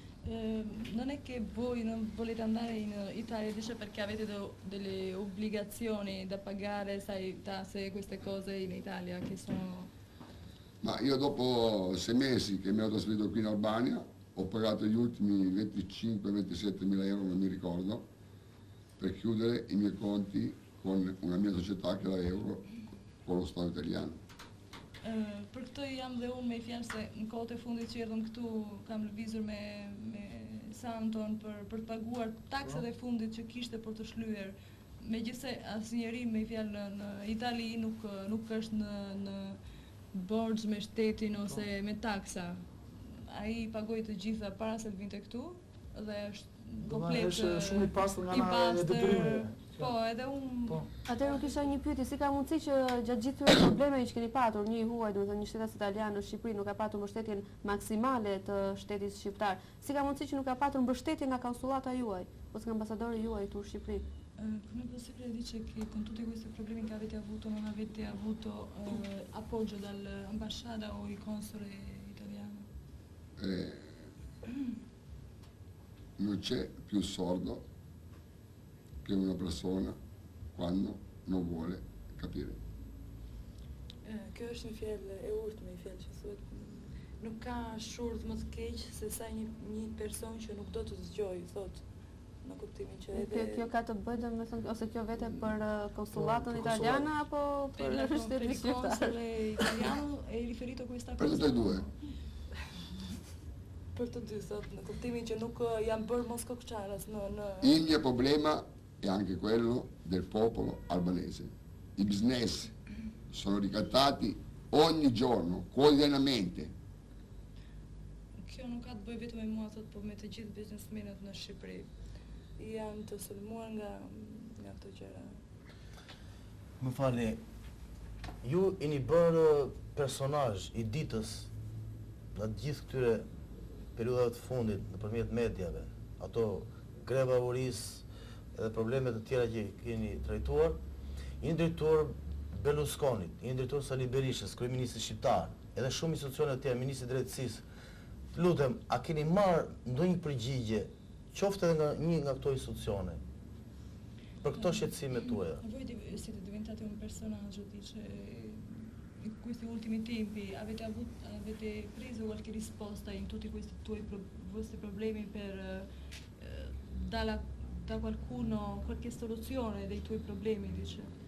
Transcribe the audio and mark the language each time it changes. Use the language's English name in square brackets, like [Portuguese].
[Italian] Non è che voi non volete andare in Italia, dice perché avete delle obbligazioni da pagare, sai, tasse, queste cose in Italia che sono... Ma io dopo 6 mesi che mi ho trasferito qui in Albania ho pagato gli ultimi 25-27 mila euro, non mi ricordo, per chiudere i miei conti con una mia società che era Euro con lo Stato italiano. [Albanian] Për këtë jam dhe unë me fjalë se në kohët e fundit që erdhëm këtu kam lëvizur me Santon për të paguar taksat e fundit që kishte për të shlyer. Megjithse asnjëri me fjalë në Itali nuk është në borxh me shtetin ose me taksa. Ai pagoi të gjitha para se të vinte këtu dhe është komplet është shumë i pastër nga ana e detyrimeve. Po, edhe unë... Atëherë nuk kisha një pyetje, si ka mundësi që gjatë gjithë këtyre problemeve që keni patur, një i huaj, domethënë një shtetas italian në Shqipëri nuk ka patur mbështetjen maksimale të shtetit shqiptar. Si ka mundësi që nuk ka patur mbështetje nga konsullata juaj ose nga ambasadori juaj këtu në Shqipëri? [Italian] Come posso dice che con tutti questi problemi che avete avuto non avete avuto appoggio dall'ambasciata o il console italiano? Non c'è più sordo che una persona quando non vuole capire. [Albanian] Kjo është një fjalë e urtë, një fjalë që thuhet nuk ka shurdh më të keq se sa një person që nuk do të dëgjojë, thotë, në kuptimin që edhe Kjo ka të bëjë domethënë ose kjo vete për konsullatën italiane apo për shtetin shqiptar? [Italian] Il console italiano è riferito a questa Per cosa? tutte e due. [Albanian] Për të dy, thotë, në kuptimin që nuk janë bërë mos kokçaras në [Italian] Il mio problema è anche quello del popolo albanese. I business sono ricattati ogni giorno, quotidianamente. [Albanian] Kjo nuk ka të bëjë vetëm me mua, thotë, por me të gjithë biznesmenët në Shqipëri. Janë të sulmuar nga këto gjëra. Më falni, ju jeni bërë personazh i ditës në të gjithë këtyre periudhave të fundit nëpërmjet mediave, ato greva urisë edhe problemet të tjera që keni trajtuar, jeni drejtuar Berlusconit, jeni drejtuar Sali Berishës, kryeministit shqiptar, edhe shumë institucione të tjera, ministri i drejtësisë. Lutem, a keni marrë ndonjë përgjigje, qoftë edhe nga një nga këto institucione, për këto shqetësimet tuaja? [Italian] Voi siete diventati un personaggio, dice, in questi ultimi tempi avete preso qualche risposta in tutti questi vostri problemi per da qualcuno qualche soluzione dei tuoi problemi, dice?